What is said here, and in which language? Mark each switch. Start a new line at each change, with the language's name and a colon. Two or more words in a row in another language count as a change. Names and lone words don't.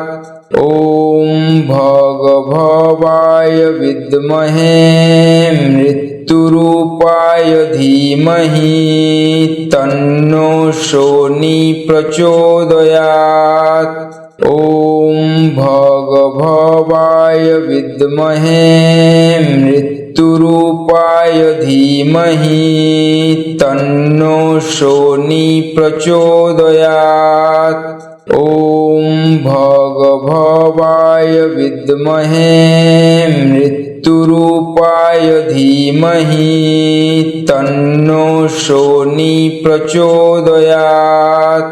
Sanskrit: ওম ভগভবায় বিদ্মহে মৃত্যুরূপায় ধীমহি তন্নো শনি প্রচোদয়াৎ। ওম ভগভবায় বিদ্মহে মৃত্যুরূপায় ধীমহি তন্নো শনি প্রচোদয়াৎ। ॐ भगभवाय विद्महे मृत्युरूपाय धीमहि तन्नो शोनी प्रचोदयात्।